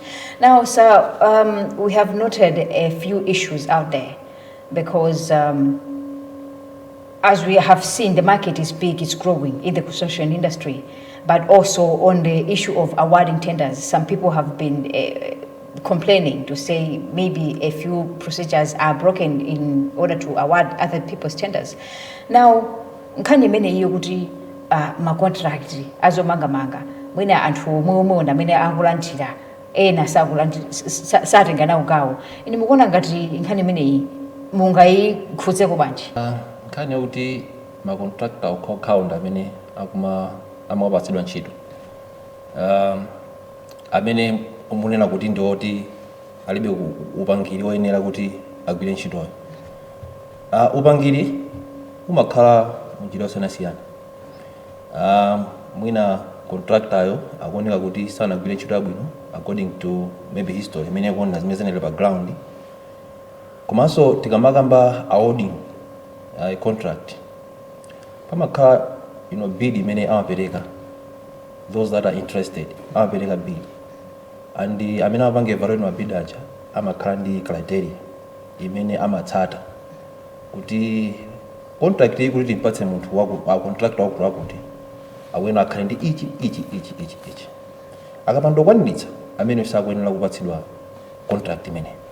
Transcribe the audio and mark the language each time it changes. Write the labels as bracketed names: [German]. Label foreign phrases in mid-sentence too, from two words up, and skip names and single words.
[English] Now, sir, we have noted a few issues out there because as we have seen, the market is big, it's growing in the construction industry, but also on the issue of awarding tenders. Some people have been complaining to say maybe a few procedures are broken in order to award other people's tenders. Now, [Nyanja] nkhani mene iyo kuti ma contract azomanga mwina anthu omwe amene akulandira ena satenga nawo gawo. Ine mukuona ngati nkhani imeneyi mungayikhudzeko bwanji? Nkhani yakuti ma contractor okhaokhawo amene amawapatsidwa ntchito amene umunena kuti ndioti alibe upangiri oyenera kuti agwire ntchitoyo. Upangiri umakhala munjira yosiyanasiyana. Mwina contractor akuoneka kuti sanagwire ntchito yabwino [English] according to maybe history [Nyanja] imene yakuona zimene zinali pa ground. Komanso tikamakamba [English] awarding a contract, [Nyanja] pamakhala bid imene amapereka, [English] those that are interested [Nyanja] amapereka bid, and amene amapanga evaluate mabid aja amakhala ndi criteria imene amatsata kuti contract iyi kuti timpatse munthu wa contractor wakulu kuti awena akhale ndi ichi akapanda kukwaniritsa amene sakuyenera kupatsidwa contract imene.